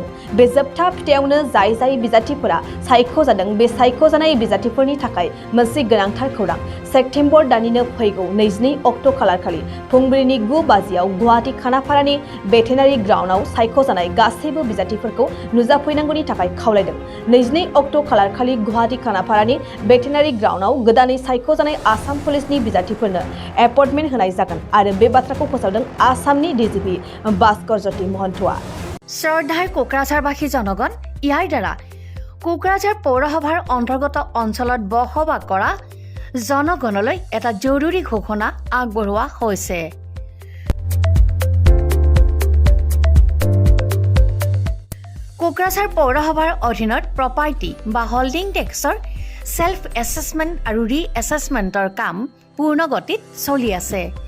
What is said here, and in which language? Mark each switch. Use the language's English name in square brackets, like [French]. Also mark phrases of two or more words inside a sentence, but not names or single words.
[Bodo] बे जोबथा फिथाइयावनो जाय बिजाथिफोरा सायख'जादों बे सायख'जानाय बिजाथिफोरनि थाखाय मोनसे गोनांथार खौरां सेप्तेम्बर दाननिनो फैगौ 22 अक्ट' खालारखालि फुंबिलिनि 9 बाजियाव गुवाहाटी खानापारानि भेटेनारि ग्राउन्डआव सायख'जानाय गासैबो बिजाथिफोरखौ नुजाफैनांगौनि थाखाय खावलायदों 22 अक्ट' खालारखालि गुवाहाटी खानापारानि भेटेनारि ग्राउन्डआव गोदानै सायख'जानाय आसाम पुलिसनि बिजाथिफोरनो एपइन्टमेन्ट होनाय जागोन आरो बे बाथ्राखौ फोसावदों आसामनि डिजिपि भास्कर ज्योति महन्तआ [Assamese] শ্ৰদ্ধাৰ কোকৰাঝাৰবাসী জনগণ ইয়াৰ দ্বাৰা কোকৰাঝাৰ পৌৰসভাৰ অন্তৰ্গত অঞ্চলত বসবাস কৰা জনগণলৈ এটা জৰুৰী ঘোষণা আগবঢ়োৱা হৈছে কোকৰাঝাৰ পৌৰসভাৰ অধীনত প্ৰপাৰ্টি বা হোল্ডিং টেক্সৰ [English] self assessment [Assamese] আৰু ৰি এছেছমেণ্টৰ কাম পূৰ্ণ গতিত চলি আছে